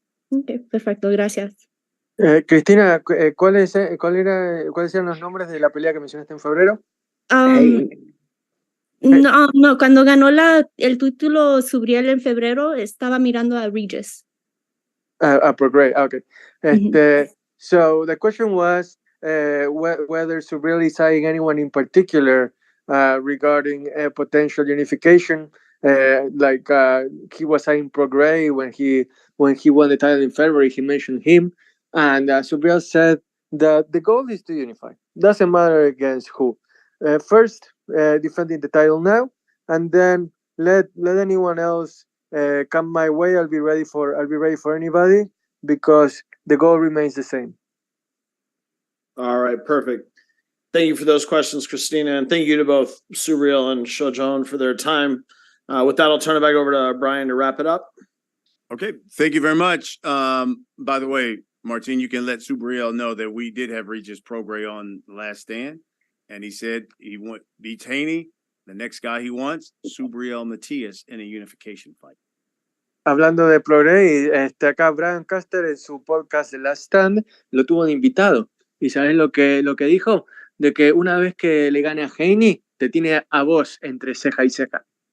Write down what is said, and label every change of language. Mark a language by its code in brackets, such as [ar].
[es] Ok, perfecto, gracias. Cristina, ¿cuáles eran los nombres de la pelea que mencionaste en febrero? No, cuando ganó el título Subriel en febrero, estaba mirando a Regis. Prograis, okay. [en] So the question was whether Subriel is eyeing anyone in particular regarding potential unification, like he was eyeing Prograis when he won the title in February. He mentioned him, and Subriel said that the goal is to unify. Doesn't matter against who. First, defending the title now, and then let anyone else come my way. I'll be ready for anybody, because the goal remains the same. All right, perfect. Thank you for those questions, Christina, and thank you to both Subriel and Shohjahon for their time. With that, I'll turn it back over to Brian to wrap it up. Okay, thank you very much. By the way, Martin, you can let Subriel know that we did have Regis Prograis on Last Stand, and he said he beats Haney. The next guy he wants, Subriel Matias, in a unification fight. [es] Hablando de Prograis, acá Brian Caster en su podcast The Last Stand lo tuvo de invitado. ¿Y sabes lo que dijo? De que una vez que le gane a Haney, te tiene a vos entre ceja y ceja.